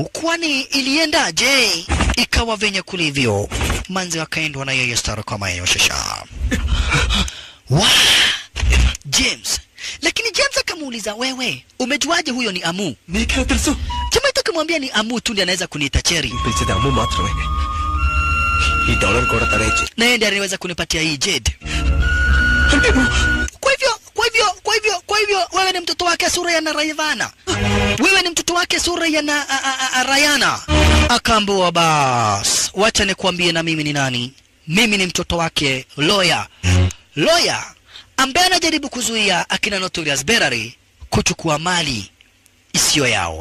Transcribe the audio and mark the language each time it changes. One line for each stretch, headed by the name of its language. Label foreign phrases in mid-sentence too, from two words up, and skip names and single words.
Swahili: Kwani iliendaje? Ikawa venye kulivyo. Manzi wakaendwa na yeye stara kama hiyo shasha. James. Lakini James akamuuliza, wewe umejuaje huyo ni Amu? Jamaa akamwambia ni Amu tu ndiye anaweza kuniita Cherry.
Telugu: పిలిచేది అమ్ము మాత్రమే. ఈ డాలర్ కూడా తనే ఇచ్చి.
Swahili: Na yeye ndiye anaweza kunipatia hii jade. Kwa hivyo wewe ni mtoto wake sura ya Narayana. Wewe ni mtoto wake sura ya Rayana. Akaambiwa bas, wacha nikwambie na mimi ni nani. Mimi ni mtoto wake Lawyer ambaye anajaribu kuzuia akina Notorious Berary kuchukua mali isiyo yao.